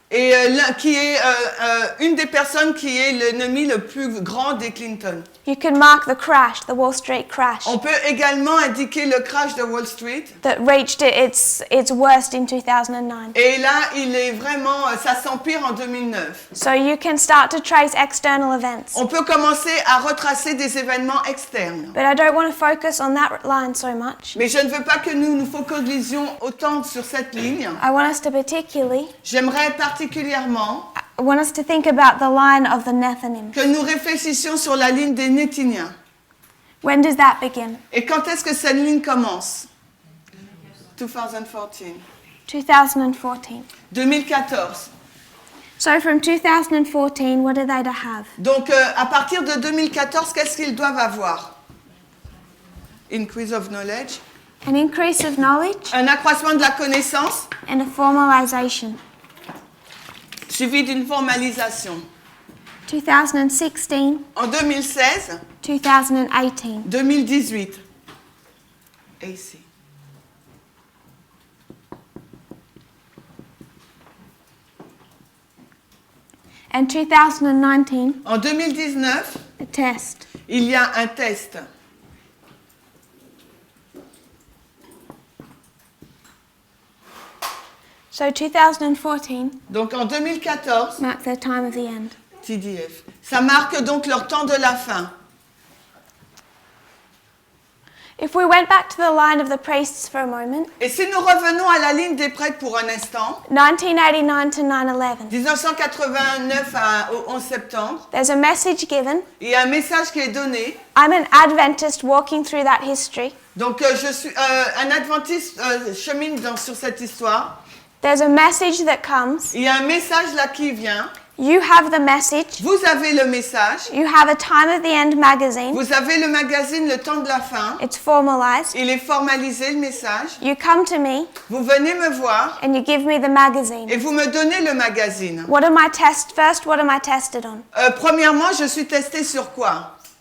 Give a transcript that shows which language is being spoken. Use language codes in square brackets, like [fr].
[fr] et qui est une des personnes qui est l'ennemi le plus grand des Clinton. [en] You can mark the crash, the Wall Street crash, [fr] On peut également indiquer le crash de Wall Street. [en] that reached its worst in 2009. [fr] Et là, il est vraiment, ça s'empire en 2009. [en] So you can start to trace external events. [fr] On peut commencer à retracer des événements externes. [en] But I don't want to focus on that line so much. [fr] Mais je ne veux pas que nous nous focalisions autant sur cette ligne. [en] I want us to particularly, [fr] J'aimerais particulièrement [en] I want us to think about the line of the Nethinim. [fr] que nous réfléchissions sur la ligne des Néthiniens. [en] When does that begin? [fr] Et quand est-ce que cette ligne commence? 2014. 2014. 2014. [en] So from 2014, what are they to have? [fr] Donc, à partir de 2014, qu'est-ce qu'ils doivent avoir? [en] Increase of knowledge. An increase of knowledge [fr] Un accroissement de la connaissance, [en] and a formalization. [fr] suivi d'une formalisation. 2016, En 2016, 2018. 2018. AC. [en] And 2019, [fr] En 2019, [en] a test. [fr] il y a un test. [en] So 2014 [fr] Donc en 2014, [en] marks their time of the end. TDF. [fr] Ça marque donc leur temps de la fin. [en] If we went back to the line of the priests for a moment, [fr] Et si nous revenons à la ligne des prêtres pour un instant, [en] 1989 to 9/11, [fr] 1989 au 11 septembre, [en] there's a message given. [fr] il y a un message qui est donné. [en] I'm an Adventist walking through that history. [fr] Donc je suis un adventiste chemine sur cette histoire. [en] There's a message that comes. [fr] Il y a un message là qui vient. [en] You have the message. [fr] Vous avez le message. [en] You have a time of the end magazine. [fr] Vous avez le magazine Le Temps de la Fin. [en] It's formalized. [fr] Il est formalisé le message. [en] You come to me [fr] Vous venez me voir [en] and you give me the magazine. [fr] et vous me donnez le magazine. [en] What am I first, what am I tested on? [fr] Premièrement, je suis testée sur quoi?